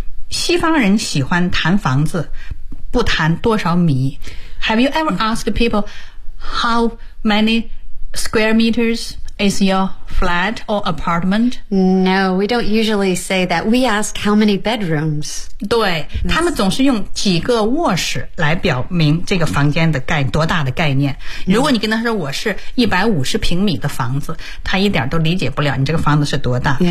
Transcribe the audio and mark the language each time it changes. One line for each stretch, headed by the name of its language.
Chinese: 西方人喜欢谈房子，不谈多少米。
English: Have you ever asked people how many square meters is your flat or apartment? No, we don't usually say that. We ask how many bedrooms.
Chinese: 对，他们总是用几个卧室来表明这个房间的概多大的概念。如果你跟他说我是150平米的房子，他一点都理解不了你这个房子是多大。